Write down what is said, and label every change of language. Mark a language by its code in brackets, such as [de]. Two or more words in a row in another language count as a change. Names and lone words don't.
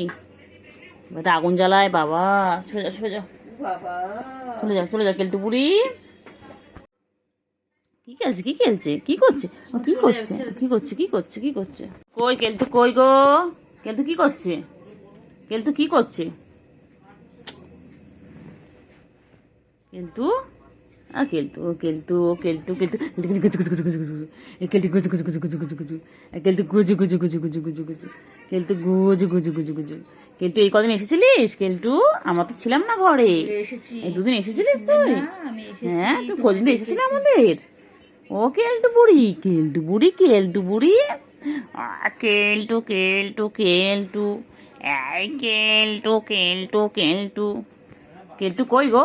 [bn] এটা আগুন জ্বালায় বাবা। চলে যাও চলে যাও, বাবা চলে যাও চলে যাও। কেলটু বুড়ি কি খেলছে, কি খেলছে, কি করছে, ও কি করছে, কি করছে, কি করছে, কি করছে? কই কেলটু কই গো? কেলটু কি করছে? কেলটু কি করছে? কেলটু, কেলটু কেলটু কেলটু কেলটু কেলটু গুজু গুজু গুজু গুজু, কেলটু গুজু গুজু গুজু গুজু গুজু গুজু, কেলটু গুজু গুজু গুজু গুজু গুজু গুজু, কেলটু গুজু গুজু গুজু গুজু। কেলটু এই কদিন এসেছিলিস? কেলটু আমরা তো ছিলাম না ঘরে, এসেছি। এই দুদিন এসেছিলিস তুই? আমি হ্যাঁ তুই কদিন তো এসেছিলি আমাদের। ও কেলটু বুড়ি, কেলটু বুড়ি, কেলটু বুড়ি, কেলটু কেলটু কেলটু, এই কেলটু কেলটু কেলটু, কেলটু কই গো?